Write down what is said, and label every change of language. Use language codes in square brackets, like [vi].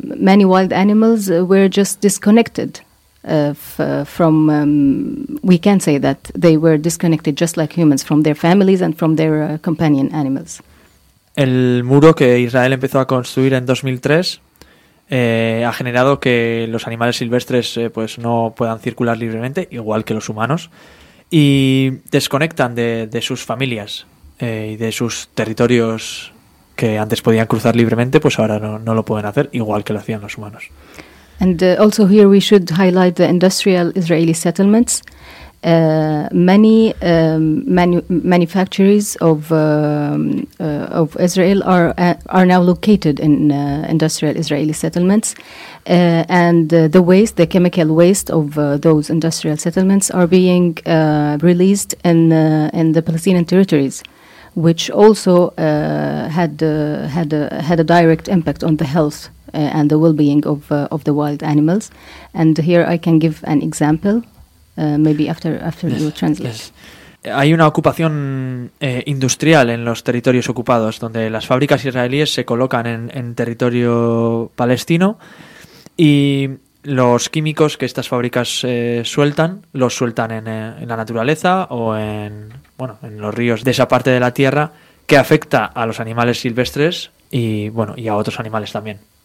[en] Many wild animals were just disconnected from, we can say that they were disconnected just like humans from their families and from their companion animals. [es] El muro que Israel empezó a construir en 2003 ha generado que los animales silvestres pues no puedan circular libremente, igual que los humanos, y desconectan de sus familias y de sus territorios que antes podían cruzar libremente, pues ahora no lo pueden hacer, igual que lo hacían los humanos. [en] And also here we should highlight the industrial Israeli settlements. Many factories of Israel are now located in industrial Israeli settlements, and the waste, the chemical waste of those industrial settlements, are being released in the Palestinian territories, which also had a direct impact on the health and the well-being of the wild animals. And here I can give an example, maybe after you translate. Yes. [es] Hay una ocupación industrial en los territorios ocupados, donde las fábricas israelíes se colocan en territorio palestino y los químicos que estas fábricas sueltan, los sueltan en la naturaleza o en los ríos de esa parte de la tierra, que afecta a los animales silvestres y a otros animales también.